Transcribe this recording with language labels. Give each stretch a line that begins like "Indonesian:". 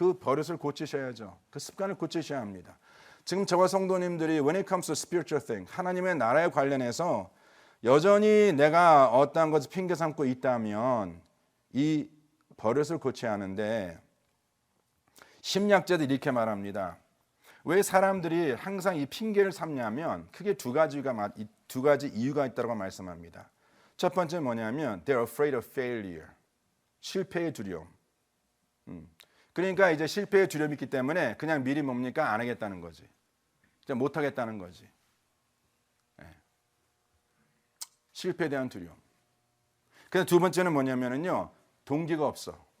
Korean: 그 버릇을 고치셔야죠. 그 습관을 고치셔야 합니다. 지금 저와 성도님들이
English: when it comes to spiritual thing,
Korean: 하나님의 나라에 관련해서 여전히 내가 어떠한 것을 핑계 삼고 있다면 이 버릇을 고쳐야 하는데, 심리학자들이 이렇게 말합니다. 왜 사람들이 항상 이 핑계를 삼냐면 크게 두 가지 이유가 있다고 말씀합니다.
English: 첫 번째 뭐냐면 they're afraid of failure.
Korean: 실패의 두려움. 그러니까 이제 실패의 두려움이 있기 때문에 그냥 미리 뭡니까? 안 하겠다는 거지. 못 하겠다는 거지. 네. 실패에 대한 두려움. 그래서 두 번째는 뭐냐면요, 동기가 없어.